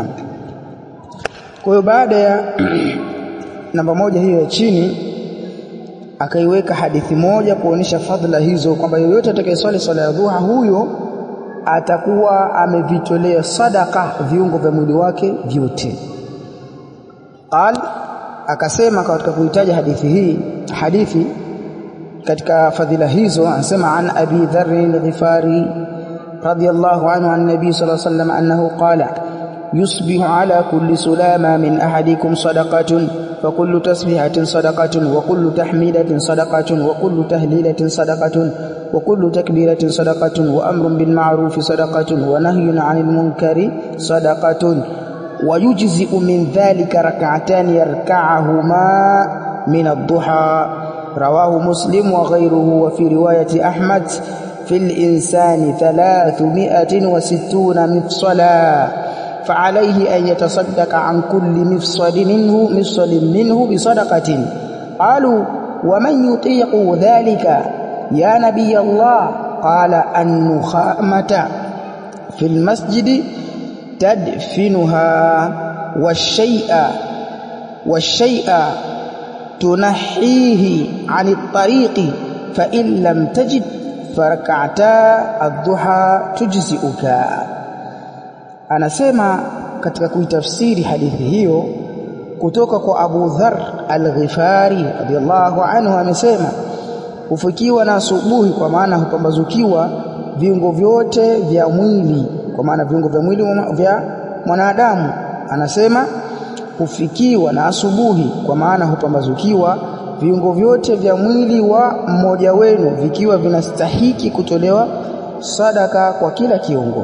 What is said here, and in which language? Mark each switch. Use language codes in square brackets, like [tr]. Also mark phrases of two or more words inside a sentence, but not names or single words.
[sw] Kwa hiyo baada ya namba 1 hiyo ya chini, akaiweka hadithi moja kuonesha fadhila hizo, kwamba yeyote atakayeswali swala ya dhuha huyo atakuwa amevitolea sadaka viungo vya mwili wake vyote. Akasema katika kuitaja hadithi katika fadhila hizo, anasema [ar] عن أبي ذر الغفاري رضي الله عنه عن النبي صلى الله عليه وسلم أنه قال يصبح على كل سلامى من أحدكم صدقة فكل تسبيحة صدقة وكل تحميدة صدقة وكل تهليلة صدقة وكل تكبيرة صدقة وأمر بالمعروف صدقة ونهي عن المنكر صدقة ويجزئ من ذلك ركعتان يركعهما من الضحى. رواه مسلم وغيره. وفي رواية أحمد في الإنسان 360 مفصلا فعليه أن يتصدق عن كل مفصل منه بصدقة. قالوا ومن يطيق ذلك يا نبي الله؟ قال النخامة في المسجد تدفنها والشيء تنحيه عن الطريق فإن لم تجد فركعتا الضحى تجزئك. [sw] Anasema katika kuitafsiri hadithi hiyo kutoka kwa Abu Dharr al-Ghifari [ar] رضي الله عنه, [sw] amesema hufikiwa na asubuhi, kwa maana hupambazukiwa viungo vyote vya mwili, kwa maana viungo vya mwili vya mwanadamu. Anasema hufikiwa na asubuhi, kwa maana hupambazukiwa viungo vyote vya mwili wa mmoja wenu vikiwa vinastahiki kutolewa sadaka kwa kila kiungo.